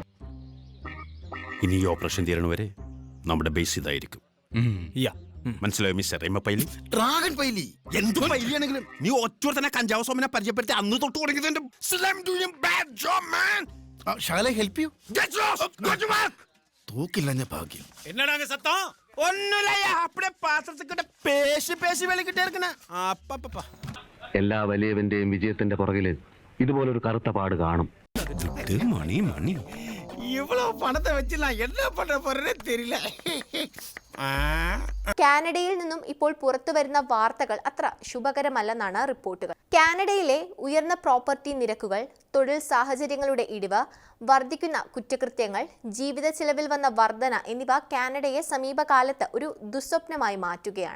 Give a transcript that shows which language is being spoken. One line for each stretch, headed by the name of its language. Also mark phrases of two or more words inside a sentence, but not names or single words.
Malayalam: ഇനി ഈ ഓപ്പറേഷൻ തീരണവരെ നമ്മുടെ ബേസ് ഇതായിരിക്കും. മനസ്സിലായോ മിസ്റ്റർ പൈലി? ഡ്രാഗൺ പൈലി എന്ത് പൈലിയാണെങ്കിലും നീ ഒറ്റ തന്നെ കഞ്ചാവ് സോമനെ പരിചയപ്പെടുത്തി അന്ന് തൊട്ട് തുടങ്ങിയതിന്റെ
English: help you
Malayalam: തൂക്കില്ല ഭാഗ്യം.
Tamil: என்னடாங்க சத்தம்?
Malayalam: ഒന്നുമില്ല, അപ്പഴേ പാത്രത്തിൽ പേശി പേശി വെളിക്കിട്ടേ ഇരിക്കണ. എല്ലാ വലിയവന്റെയും വിജയത്തിന്റെ പുറകില് ഇതുപോലൊരു കറുത്ത പാട് കാണും. മണി മണി
Tamil: இவ்வளவு பணத்தை வச்சு நான் என்ன பண்ண போறேன்னு தெரியல.
Malayalam: കാനഡയിൽ നിന്നും ഇപ്പോൾ പുറത്തുവരുന്ന വാർത്തകൾ അത്ര ശുഭകരമല്ലെന്നാണ് റിപ്പോർട്ടുകൾ. കാനഡയിലെ ഉയർന്ന പ്രോപ്പർട്ടി നിരക്കുകൾ, തൊഴിൽ സാഹചര്യങ്ങളുടെ ഇടിവ്, വർദ്ധിക്കുന്ന കുറ്റകൃത്യങ്ങൾ, ജീവിത ചെലവിൽ വന്ന വർധന എന്നിവ കാനഡയെ സമീപകാലത്ത് ഒരു ദുസ്വപ്നമായി മാറ്റുകയാണ്.